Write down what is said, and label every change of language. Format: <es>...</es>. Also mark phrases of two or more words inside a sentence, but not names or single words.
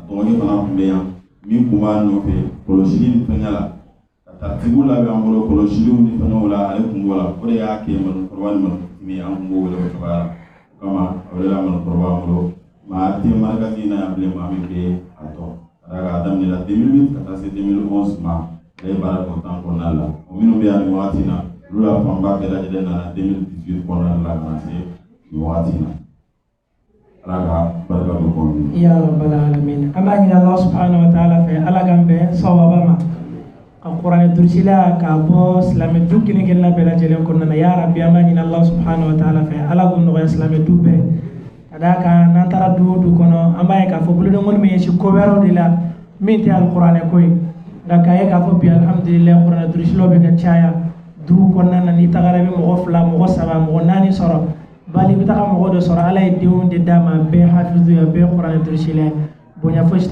<bm>dɔgɔnin fana tun bɛ yan min kun b'a nɔfɛ kɔlɔsili ni fɛngɛ la ka taritibu labɛn an bolo kɔlɔsiliw ni fɛngɛw la ale kun b'o la o de y'a kɛ manukɔrɔba ni manukutumi an kun b'o wele o cogoya la o kama a welela manukɔrɔba an bolo maa tɛ marikasi in na yan bilen maa min bɛ a dɔn ka d'a kan a daminɛna 2008 ka taa se 2011 ma ale ye baara kɛ o temps kɔnɔna la o minnu bɛ yan nin wagati in na olu la fanba bɛɛ lajɛlen nana 2018 kɔnɔna la ka na se nin wagati in na ala ka barika don kɔnɔ.</bm> <ar>يا رب العالمين</ar> <bm>an b'a ɲini</bm> <ar>الله سبحانه وتعالى</ar> <bm>fɛ ala k'an bɛn sawaba ma ka kuranɛ durusi la k'a bɔ silamɛ du kelen kelenna bɛɛ lajɛlen kɔnɔna na</bm> <ar>يا رب</ar> <bm>an b'a ɲini</bm> <ar>الله سبحانه وتعالى</ar> <bm>fɛ ala k'o nɔgɔya silamɛ du bɛɛ ka d'a kan n'an taara du o du kɔnɔ an b'a ye k'a fɔ bolodengɔni bɛ ɲɛsin ko wɛrɛw de la min tɛ alikuranɛ ko ye nka k'a ye k'a fɔ bi alhamdulillah kuranɛ durusilaw bɛ ka caya du kɔnɔna na n'i tagara i bɛ mɔgɔ 2 mɔgɔ 3 mɔgɔ 4 sɔrɔ bali i bɛ taga mɔgɔ dɔ sɔrɔ ala ye denw de d'a ma bɛɛ hafizu ya bɛɛ kuranɛ durusila bonya fosi</bm>